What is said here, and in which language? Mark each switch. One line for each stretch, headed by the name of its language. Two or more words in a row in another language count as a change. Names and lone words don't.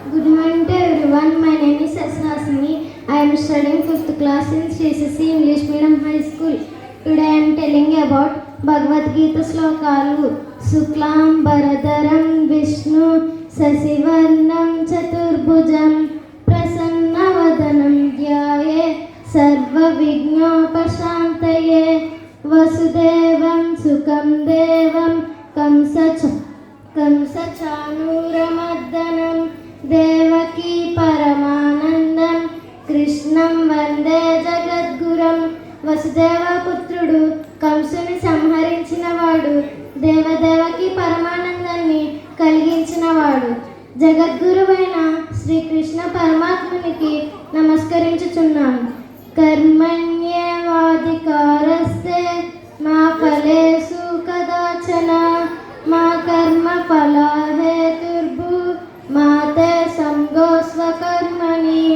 English: Good morning to everyone. My name is Asrasini. I am studying 5th class in CCC English Medium High School. Today I am telling about Bhagavad Gita slokalu.
Sanskrit: Suklam Bharadaram Vishnu Sasivarnam Chaturbhujam Prasannavadanam Dhyaye Sarva Vignopashantaye Vasudevam Sukam Devam Kamsachanuramaddanam Devaki Paramanandam Krishnam Vande Jagadguram.
Telugu: వసుదేవ పుత్రుడు కంసుని సంహరించినవాడు, దేవదేవకి పరమానందాన్ని కలిగించినవాడు, జగద్గురువైన శ్రీకృష్ణ పరమాత్మునికి నమస్కరించుచున్నాను.
Sanskrit: కర్మణ్యేవాధికారస్తే మా ఫలేషు కదాచన మా కర్మ ఫలహేతుర్భు మాతే సంగోస్వకర్మణి.